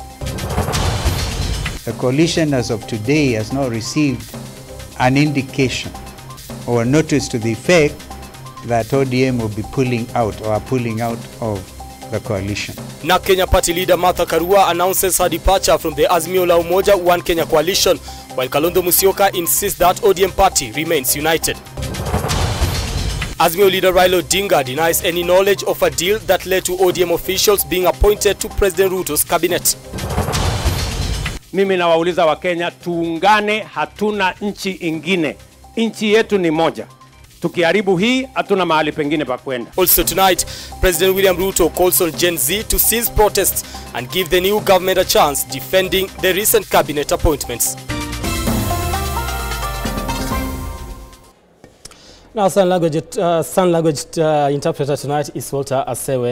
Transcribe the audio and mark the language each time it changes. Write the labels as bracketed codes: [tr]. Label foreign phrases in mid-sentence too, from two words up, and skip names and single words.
[en] The coalition as of today has not received an indication or a notice to the effect that ODM will be pulling out or are pulling out of the coalition. NAK Kenya Party leader Martha Karua announces her departure from the Azimio la Umoja One Kenya coalition, while Kalonzo Musyoka insists that ODM party remains united. Azimio leader Raila Odinga denies any knowledge of a deal that led to ODM officials being appointed to President Ruto's cabinet. [sw] Mimi nawauliza wa Kenya, tuungane, hatuna nchi ingine. Nchi yetu ni moja. Tukiharibu hii, hatuna mahali pengine pa kwenda. [en] Also tonight, President William Ruto calls on Gen Z to cease protests and give the new government a chance, defending the recent cabinet appointments. Now, sign language interpreter tonight is Walter Asewe.